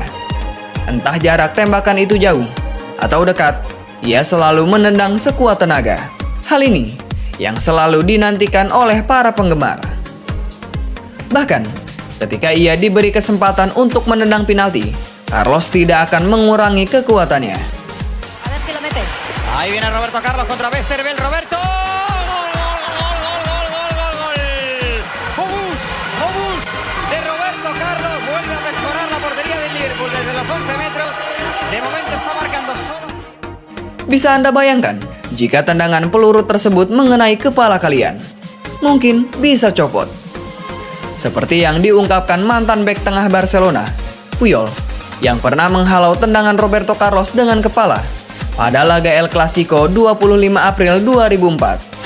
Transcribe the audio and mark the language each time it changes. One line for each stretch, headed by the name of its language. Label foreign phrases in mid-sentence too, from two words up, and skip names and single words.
Indonesian: Entah jarak tembakan itu jauh atau dekat, ia selalu menendang sekuat tenaga. Hal ini yang selalu dinantikan oleh para penggemar. Bahkan, ketika ia diberi kesempatan untuk menendang penalti, Carlos tidak akan mengurangi kekuatannya.
Spanish: A ver si lo mete. Ahí viene Roberto Carlos contra Westerveld, Roberto. Obús de Roberto Carlos vuelve a mejorar la portería del Liverpool desde los 11 metros. De momento está marcando solo.
Indonesian: Bisa Anda bayangkan jika tendangan peluru tersebut mengenai kepala kalian? Mungkin bisa copot. Seperti yang diungkapkan mantan bek tengah Barcelona, Puyol, yang pernah menghalau tendangan Roberto Carlos dengan kepala pada laga El Clasico 25 April 2004.